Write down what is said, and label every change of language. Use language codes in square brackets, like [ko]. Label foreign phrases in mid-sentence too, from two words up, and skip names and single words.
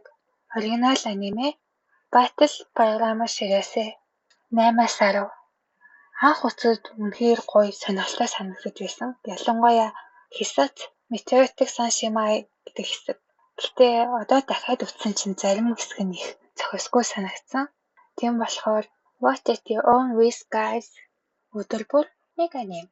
[mn] Оригинал аниме Battle Program Shirase 8-10 анх үзэхэд үнэхээр гоё сонирхолтой санагдаж байсан. Ялангуяа Hisashi Meteoric Sunshine гэдэг хэсэг. Гэтэ одоо дахиад үзсэн чинь зарим хэсэг нь их зохисгүй санагдсан. Тийм болохоор [en] watch at your own risk guys. [mn] Өдөр бүр нэг аним.